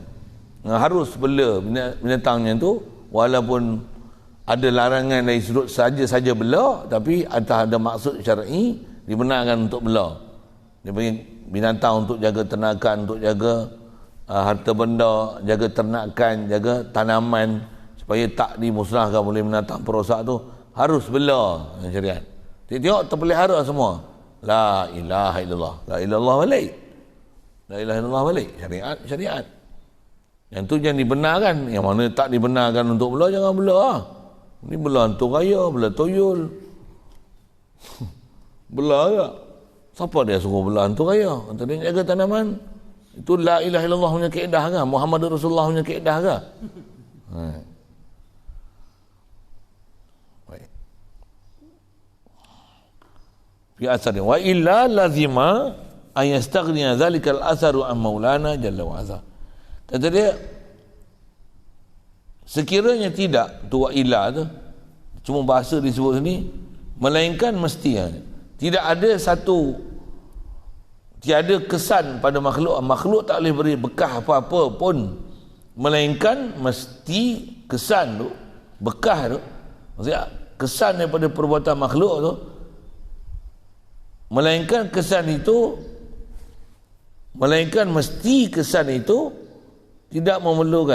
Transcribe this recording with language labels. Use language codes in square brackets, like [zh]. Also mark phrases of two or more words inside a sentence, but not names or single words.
[ms] Harus bela binatangnya tu, walaupun ada larangan dari sudut saja bela, tapi ada maksud syar'i dibenarkan untuk bela. Dia bagi binatang untuk jaga ternakan, untuk jaga harta benda, jaga ternakan, jaga tanaman supaya tak dimusnahkan oleh binatang perosak tu, harus bela syariat. Tengok terpelihara semua. [ar] لا إله إلا الله لا إلا الله balik. لا إله إلا الله balik. [ms] Syariat. Yang tu jangan dibenarkan. Yang mana tak dibenarkan untuk bela, jangan bela. Ni bela hantu raya, bela tuyul. Bela tak? Siapa dia suruh bela hantu raya? Hantu dia jaga tanaman. Itu [ar] لا إله إلا الله [ms] punya kaedah ke? [ar] محمد رسول الله [ms] punya kaedah ke? [ar] في أثر وإلا لزم أن يستغني ذلك الأثر عن مولانا جل وعز. [ms] Kata dia, sekiranya tidak tu [ar] وإلا [ms] tu cuma bahasa disebut sini, melainkan mesti tidak ada satu, tiada kesan pada makhluk tak boleh beri bekas apa-apa pun, melainkan mesti kesan tu, bekas tu, maksudnya kesan daripada perbuatan makhluk tu, melainkan mesti kesan itu tidak memerlukan.